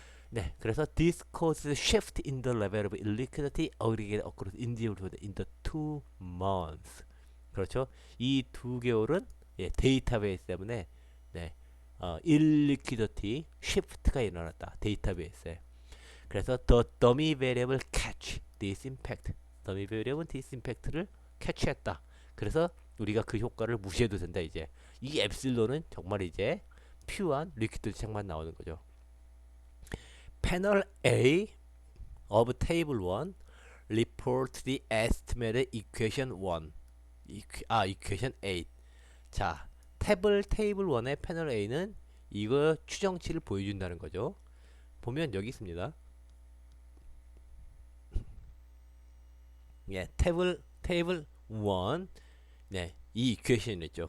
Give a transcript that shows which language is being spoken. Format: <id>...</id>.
<ko>네, 그래서</ko> <en>this causes shift in the level of illiquidity aggregate across individuals in the 2 months.</en> <ko>그렇죠? 이 2개월은 예, 데이터베이스 때문에 네, illiquidity shift가 일어났다. 데이터베이스에. 그래서</ko> <en>the dummy variable catch this impact. dummy variable this impact</en> <ko>를 캐치했다. 그래서 우리가 그 효과를 무시해도 된다 이제. 이 엡실론은 정말 이제 퓨어한 리퀴드 책만 나오는 거죠.</ko> <en>Panel A of Table 1 report the estimated equation 1. equation 8.</en> <ko>자, 테이블 1의 패널 A는 이거 추정치를 보여준다는 거죠. 보면 여기 있습니다. 예, 테이블 1. 네, 이 이퀘션 있죠.</ko>